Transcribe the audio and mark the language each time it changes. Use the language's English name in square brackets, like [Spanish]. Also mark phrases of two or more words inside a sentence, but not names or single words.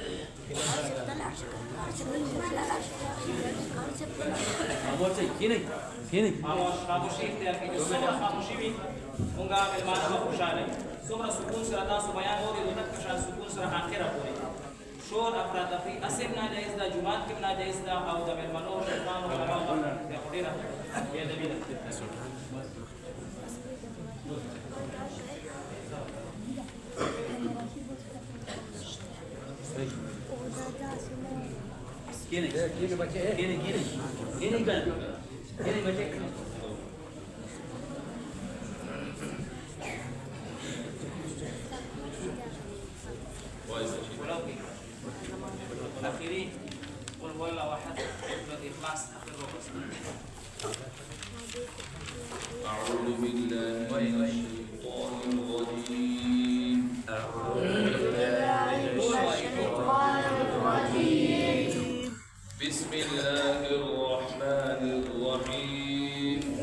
[Pashto] خاموشي اختیار کړئ. څومره خاموشي وي موږ مېلمانه به خوشحاله وي. څومره سکون سره تاسو بیان واورئ نو دغه شان سکون سره اخره پورې شور افراتفري اصل ناجایز ده، جومات کې ناجایز ده او د مېلمنو شیطانو علماو بیا خو ډېره بېادبي ده. [Indonesian] Gini baca gini kan gini baca. akhiri [Arabic] قل هو الله أحد [Indonesian] surat ikhlas akhir rukun. [Arabic] أعوذ بالله من الشيطان الرجيم. بسم الله الرحمن الرحيم.